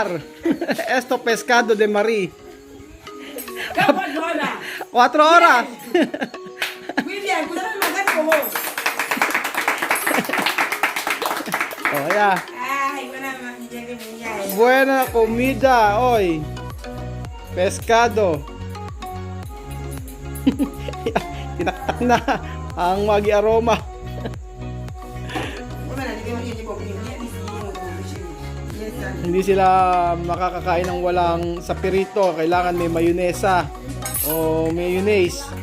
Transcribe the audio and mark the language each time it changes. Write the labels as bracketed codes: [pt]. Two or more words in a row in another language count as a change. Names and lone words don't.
[es] Esto pescado de Marie. 4 horas. Oh, ya. Buena comida hoy. Pescado. [tl] Tinaktak na ang Maggi aroma. Hindi sila makakakain ng walang sapirito. Kailangan may mayonesa o mayonnaise.